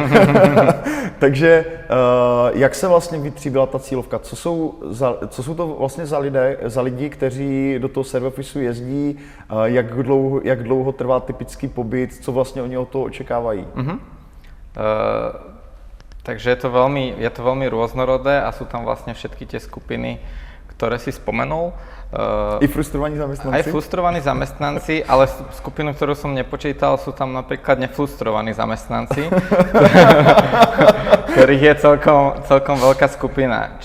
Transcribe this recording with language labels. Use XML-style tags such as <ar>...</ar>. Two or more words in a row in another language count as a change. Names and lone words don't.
<cs>Takže jak se vlastně vytříbila ta cílovka? Co jsou to vlastně za lidi, kteří do toho Surf Officeu jezdí, jak dlouho trvá typický pobyt, co vlastně oni od toho očekávají?</cs> <sk>Takže je to veľmi rôznorodé a sú tam vlastne všetky tie skupiny, ktoré si spomenul. I frustrovaní zamestnanci? Aj frustrovaní zamestnanci, ale skupinu, ktorú som nepočítal, sú tam napríklad nefrustrovaní zamestnanci, ktorých je celkom veľká skupina.</sk>